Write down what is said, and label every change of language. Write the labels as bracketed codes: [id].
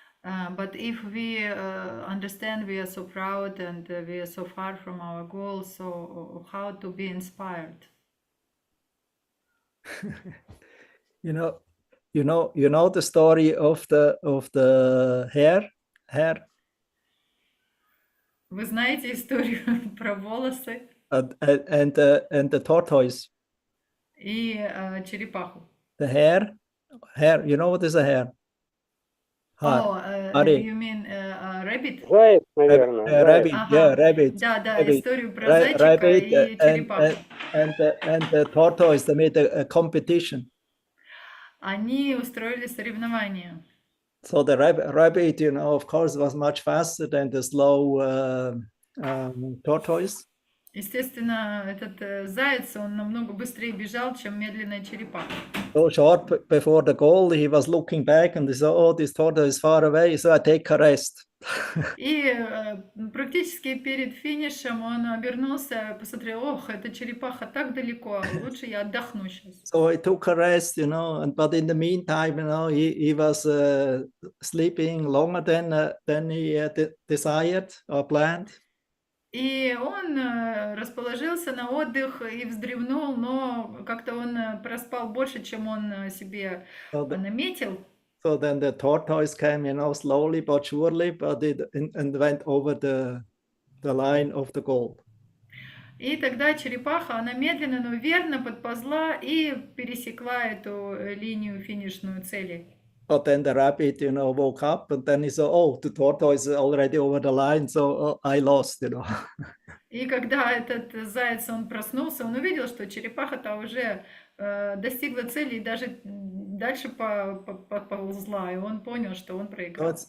[en] But if we understand we are so proud and we are so far from our goal, so how to be inspired? You know the story of the hare [ru] Вы знаете историю про волосы [en] and the tortoise. [ru] и черепаху? [en] The hare. You know what is a hare? Oh, Hare. you mean rabbit? [ru] Заяц, наверное. Заяц. [en] Rabbit. Yeah, [ru] Ага, [en] rabbit. [ru] да, [en] Rabbit. [ru] историю про зайчика [en] Rabbit [ru] и черепаху. [en] and the tortoise. They made a competition. [ru] Они устроили соревнования. [en] So the rabbit, of course, was much faster than the slow tortoise. [ru] Естественно, этот заяц, он намного быстрее бежал, чем медленная черепаха. [en] So short before the goal, he was looking back and he saw, oh, this tortoise is far away, so I take a rest. [ru] И практически перед финишем он обернулся, посмотрел, ох, эта черепаха так далеко, лучше я отдохну сейчас. [en] So he took a rest, but in the meantime, he was sleeping longer than he desired or planned. [ru] И он расположился на отдых и вздремнул, но как-то он проспал больше, чем он себе наметил. [en] So then the tortoise came, slowly but surely, but and went over the line of the goal. [ru] И тогда черепаха, она медленно, но верно подползла и пересекла эту линию финишную цели. [en] But then the rabbit, woke up and then he saw, oh, the tortoise is already over the line, so I lost, [ru] И когда этот заяц, он проснулся, он увидел, что черепаха-то уже достигла цели и даже дальше поползла, и он понял, что он проиграл.